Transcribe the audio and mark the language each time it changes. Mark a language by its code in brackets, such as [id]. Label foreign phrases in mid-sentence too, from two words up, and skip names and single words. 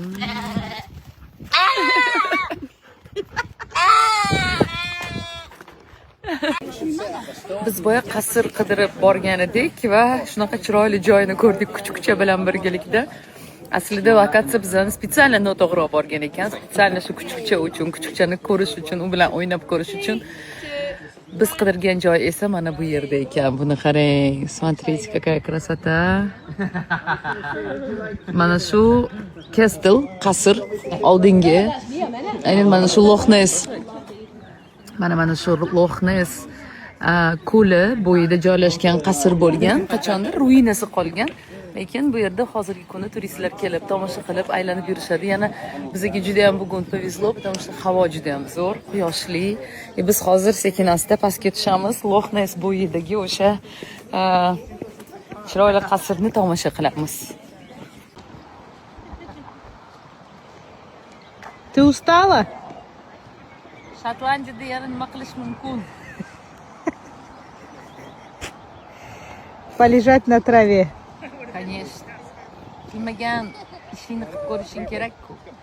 [uz] Biz boya qasr qidirib borgan edik va shunaqa chiroyli joyni ko'rdik kuchukcha bilan birgalikda. Aslida lokatsiya bizani spesial noto'g'ri olib borgan ekan. Spesial shu kuchukcha uchun, kuchukchani ko'rish uchun, u bilan o'ynab ko'rish uchun. Biz qidirgan joy esa mana bu yerda ekan. Buni qarang. [ru] Смотрите, какая красота. [uz] Mana shu Kestel, qasr oldingi. Aynan mana shu Loch Ness. Mana shu Loch Ness ko'li bo'yida joylashgan qasr bo'lgan. Qachondir ruinasi qolgan. Lekin bu yerda hozirgi kunda turistlar kelib, tomosha qilib, aylanib yurishadi. Yana bizga juda ham bugun [ru] повезло, потому что [uz] havo juda ham zo'r, quyoshli. Biz hozir sekin-asta pastga tushamiz. Loch Ness bo'yidagi o'sha chiroyli qasrni tomosha qilamiz. [ru] Ты устала? [uz] Shotlandiyada yana nima qilish mumkin? [ru] Полежать на траве. Конечно. [uz] Bilmagan ishingni qilib ko'rishing kerak-ku.